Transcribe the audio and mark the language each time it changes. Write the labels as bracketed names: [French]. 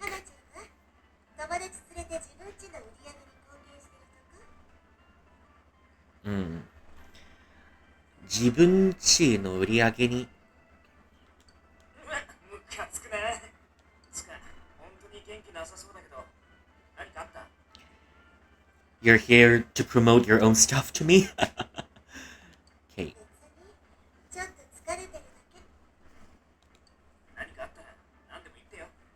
[Japanese] 花ちゃんは友達連れて自分家の売り上げに貢献してるとか？自分家の売り上げに。ムカつくな。つか、本当に元気なさそうだけど、何かあった？ [English] You're here to promote your own stuff to me? Okay. [Japanese] ちょっと疲れてるだけ。何かあったら何でも言ってよ。